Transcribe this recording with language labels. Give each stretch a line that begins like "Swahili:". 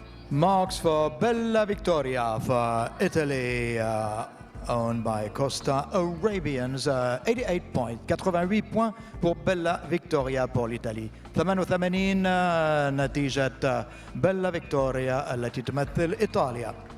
English: Marks for Bella Victoria for Italy, owned by Costa Arabians.
French: 88 points, 88 points pour Bella Victoria pour l'Italie.
Arabic: 88 نتيجة Bella Victoria التي تمثل إيطاليا.